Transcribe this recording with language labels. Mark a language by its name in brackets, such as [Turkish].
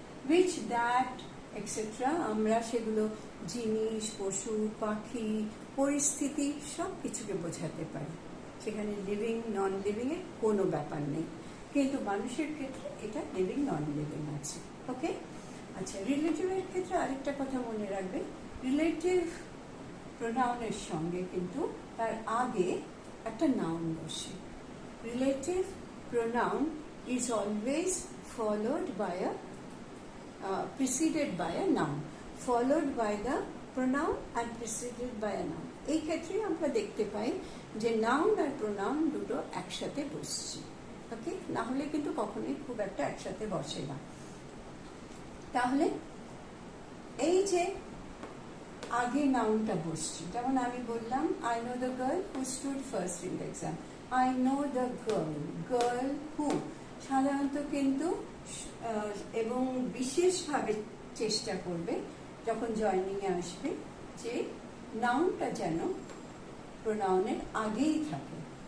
[Bangla] Which, that etcetera আমরা সেগুলো জিনিস, পশু, পাখি, পরিস্থিতি সব কিছুকে বোঝাতে পারি, সেখানে লিভিং নন লিভিং এর কোনো ব্যাপার নেই, কিন্তু মানুষের ক্ষেত্রে এটা লিভিং নন লিভিং আছে। ওকে, আচ্ছা, রিলেটিভের ক্ষেত্রে আরেকটা কথা মনে রাখবে, রিলেটিভ প্রোনাউনের সঙ্গে কিন্তু তার আগে একটা নাউন বসে। [English] Relative pronoun is always followed by a preceded by a noun, followed by the pronoun and preceded by a noun. [Bangla] এই ক্ষেত্রে আমরা দেখতে পাই যে নাউন আর প্রোনাউন দুটো একসাথে বসছে। ওকে, না হলে কিন্তু কখনোই খুব একটা একসাথে বসে না। তাহলে এই যে আগে নাউনটা বসছে, যেমন আমি বললাম [English] I know the girl [Bangla] who stood first in the exam, I know the girl, girl who সাধারণত কিন্তু এবং বিশেষভাবে চেষ্টা করবে যখন জয়নিংয়ে আসবে যে নাউনটা যেন প্রোনাউনের আগেই থাকে।